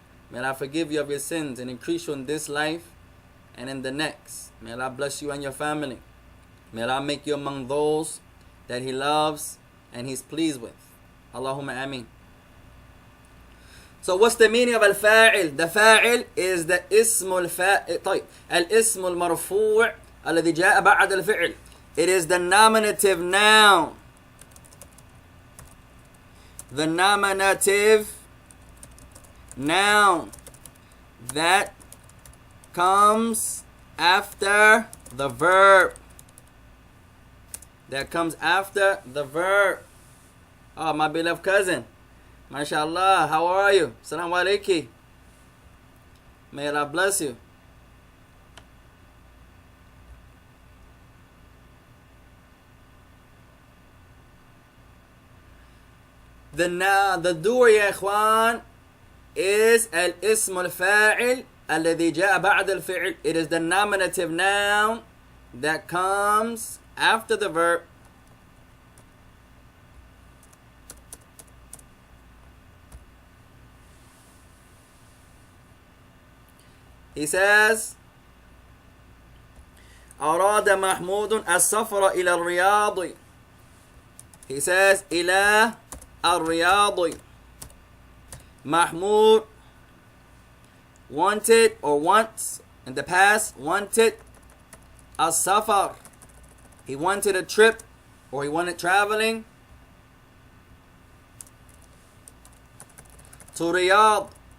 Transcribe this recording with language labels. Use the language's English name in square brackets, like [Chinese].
[English] May Allah forgive you of your sins and increase you in this life and in the next. May Allah bless you and your family. May Allah make you among those that He loves and He's pleased with. Allahumma ameen. So what's the meaning of al-fa'il? The fa'il is the ismul fa'il. [Arabic] طيب. الاسم المرفوع الذي جاء بعد الفعل. [English] It is the nominative noun. The nominative noun that comes after the verb. That comes after the verb. Oh, my beloved cousin. MashaAllah, how are you? Assalamu alaikum. May Allah bless you. The doer [Arabic] يا إخوان is الاسم الفاعل الذي جاء بعد الفعل. [English] It is the nominative noun that comes after the verb. He says, [Arabic] أراد محمود السفر إلى الرياض. [English] He says, [Arabic] إلى الرياض. [English] Mahmud wanted or wants in the past wanted a safar. He wanted a trip or he wanted traveling to Riyadh.